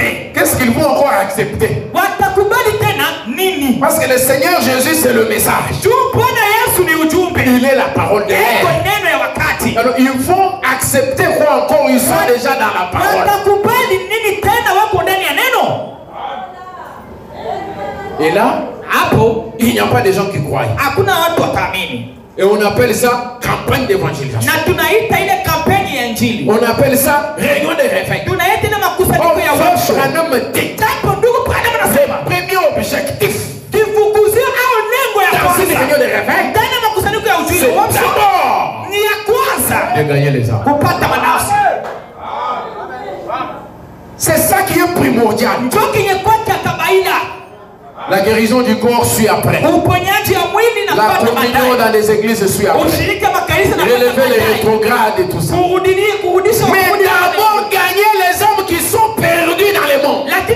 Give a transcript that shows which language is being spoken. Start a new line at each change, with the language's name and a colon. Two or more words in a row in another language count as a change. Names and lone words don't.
French: Qu'est-ce qu'ils vont encore accepter?
Swahili: Watakubali tena nini?
French: Parce que le Seigneur Jésus c'est le message.
Swahili: Bwana Yesu ni ujumbe.
French: Il est la parole de Dieu.
Swahili: Neno ya wakati.
French: Alors ils vont accepter quoi encore? Ils sont déjà dans la parole.
Swahili: Watakubali nini tena wako ndani ya neno?
French: Et là,
Swahili: hapo
French: il n'y a pas de gens qui croient.
Swahili: Hakuna watu wataamini.
French: Et on appelle ça campagne d'évangélisation.
Swahili: Na tunaita ile kampeni ya injili.
French: On appelle ça réunion de réveil.
Swahili: Tunaita ile makusanyiko ya uamsho.
French: Premier objectif.
Swahili: Kifukuzio au lengo ya kwanza.
French: gagner les âmes.
Swahili: Kupata manafsi.
French: C'est ça qui est primordial. La guérison du corps suit après. La communion dans les églises suit après. Relever les rétrogrades et tout ça. Mais d'abord gagner les hommes qui sont perdus dans le monde.